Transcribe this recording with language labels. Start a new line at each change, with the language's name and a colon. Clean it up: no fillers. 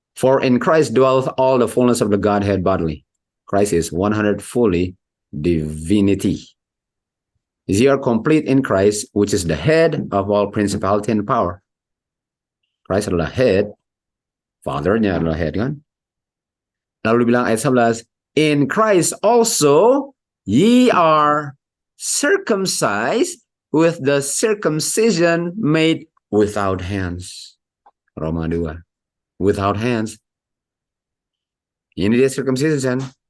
English: For in Christ dwelleth all the fullness of the Godhead bodily. Christ is 100 fully divinity. Ye are complete in Christ, which is the head of all principality and power.
Indonesian: Christ adalah head, Father-nya adalah head, kan? Lalu dibilang ayat 11,
English: in Christ also ye are circumcised with the circumcision made without hands.
Indonesian: Roma 2.
English: Without hands.
Indonesian: Ini dia circumcision.